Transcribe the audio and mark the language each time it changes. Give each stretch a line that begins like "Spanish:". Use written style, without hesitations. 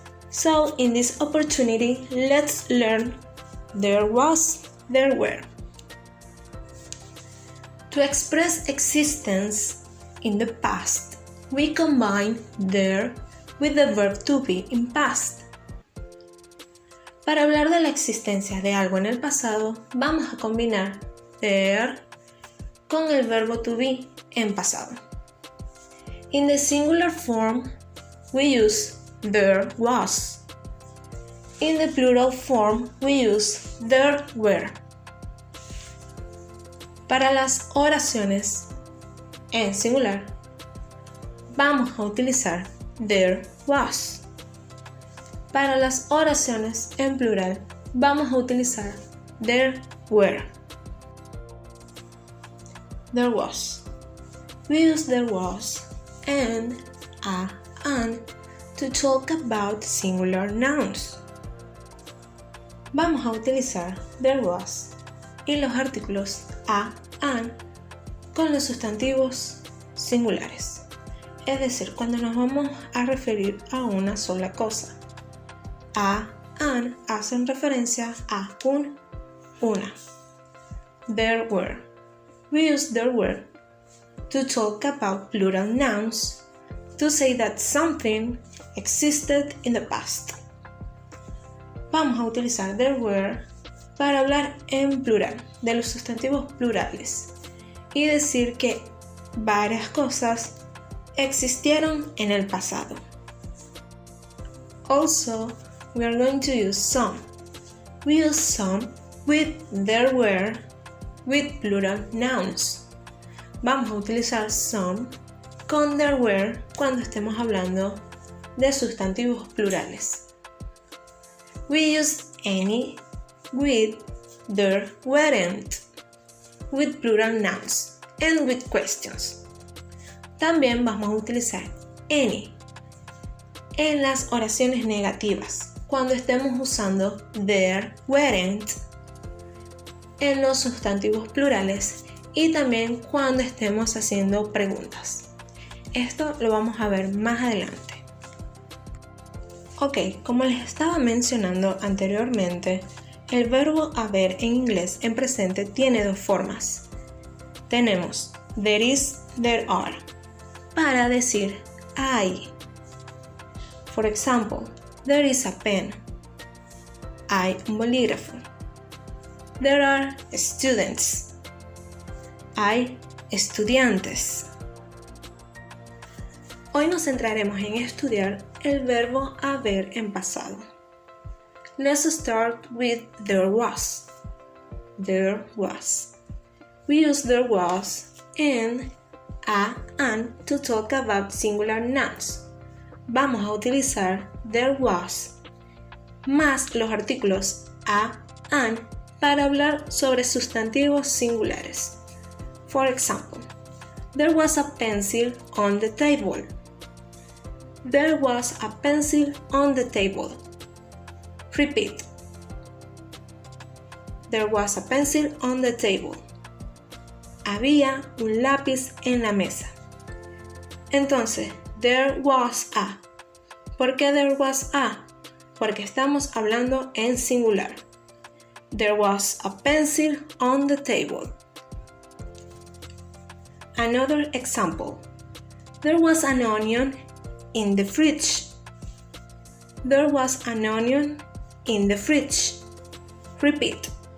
English: So in this opportunity, let's learn there was, there were. To express existence in the past, we combine there with the verb to be in past.
Spanish: Para hablar de la existencia de algo en el pasado, vamos a combinar there con el verbo to be en pasado.
English: In the singular form, we use there was. In the plural form, we use there were.
Spanish: Para las oraciones en singular, vamos a utilizar there was. Para las oraciones en plural, vamos a utilizar there were.
English: There was. We use there was and a and to talk about singular nouns.
Spanish: Vamos a utilizar there was y los artículos a and con los sustantivos singulares, es decir, cuando nos vamos a referir a una sola cosa. A and hacen referencia a una.
English: There were. We use there were to talk about plural nouns, to say that something existed in the past.
Spanish: Vamos a utilizar there were para hablar en plural, de los sustantivos plurales, y decir que varias cosas existieron en el pasado.
English: Also, we are going to use some. We use some with there were with plural nouns.
Spanish: Vamos a utilizar some con there were cuando estemos hablando de sustantivos plurales.
English: We use any with there weren't with plural nouns and with questions.
Spanish: También vamos a utilizar any en las oraciones negativas cuando estemos usando there weren't en los sustantivos plurales y también cuando estemos haciendo preguntas. Esto lo vamos a ver más adelante. Ok, como les estaba mencionando anteriormente, el verbo haber en inglés en presente tiene dos formas. Tenemos there is, there are, para decir hay.
English: For example, there is a pen.
Spanish: Hay un bolígrafo.
English: There are students.
Spanish: Hay estudiantes. Hoy nos centraremos en estudiar el verbo haber en pasado.
English: Let's start with there was. There was. We use there was and a and to talk about singular nouns.
Spanish: Vamos a utilizar there was más los artículos a and para hablar sobre sustantivos singulares.
English: For example, there was a pencil on the table. There was a pencil on the table. Repeat. There was a pencil on the table.
Spanish: Había un lápiz en la mesa. Entonces, there was a. ¿Por qué there was a? Porque estamos hablando en singular.
English: There was a pencil on the table. Another example. There was an onion in the fridge. There was an onion in the fridge. Repeat.